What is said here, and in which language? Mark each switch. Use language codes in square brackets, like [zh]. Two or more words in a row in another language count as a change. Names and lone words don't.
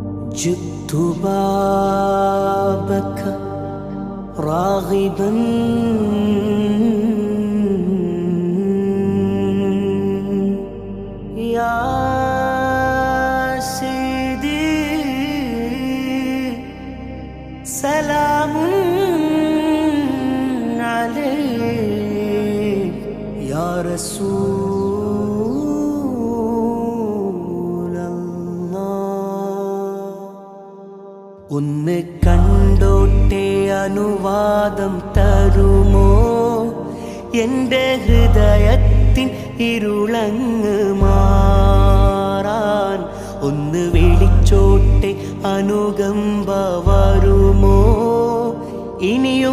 [ar] جئت بابك راغبا يا سيدي سلام عليك يا رسول الله [ml] ഒന്ന് കണ്ടോട്ടെ അനുവാദം തരുമോ എൻ്റെ ഹൃദയത്തിൻ ഇരുളങ്ങ് മാറാൻ ഒന്ന് വിളിച്ചോട്ടെ അനുകമ്പ വരുമോ ഇനിയും